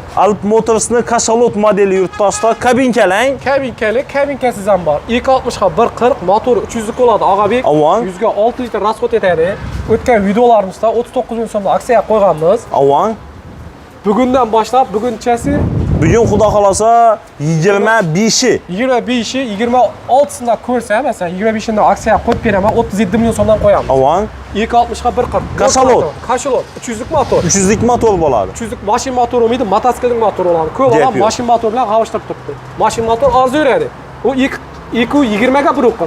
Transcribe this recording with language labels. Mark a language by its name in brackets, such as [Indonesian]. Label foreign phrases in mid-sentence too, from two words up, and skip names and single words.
[Uzbek] Alp Motors'ni Kashalot modeli yurtdoshlar kabinkalang. Kabinkasiz ham bor. 260 ga 140, motori 300 lik bo'ladi, Og'abek. 100 ga 6 litr rasxod etadi. O'tgan videolarimizda 39 ming so'mda aksiya qo'yganmiz. Avan. Bugundan boshlab bugunchasi Bugun xudo xolosa 25i. 25i 26sida ko'rsa, masalan 25inda aksiya qo'yib beraman, 37 million so'mdan qo'yamiz. Avan. 260 ga 140. Kashalot 300 lik motor. 300 lik motor bo'ladi. 300 lik mashin motori bo'lmaydi, mototsiklning motori bo'ladi. Ko'p odam mashin motor bilan g'avishtirib turibdi. Mashin motor oz yuradi. U 220 ga 140.